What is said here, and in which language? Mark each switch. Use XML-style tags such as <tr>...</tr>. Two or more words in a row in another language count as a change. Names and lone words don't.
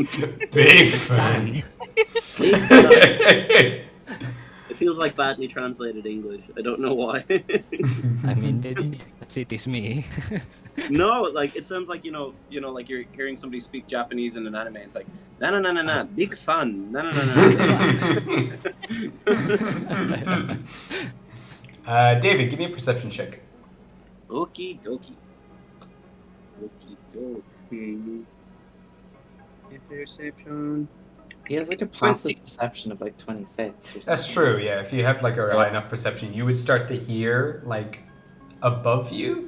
<en>Big fan. It feels like badly translated English. I don't know why. I mean, maybe it is me. No, like it sounds like you know, like you're hearing somebody speak Japanese in an anime. It's like na na na na na, big fun, na na na na. David, give me a perception check. Okie dokie. Okie dokie. Perception. He has like a passive perception of like 26 or something. That's true, yeah. If you have like a high enough perception, you would start to hear like above you.</en>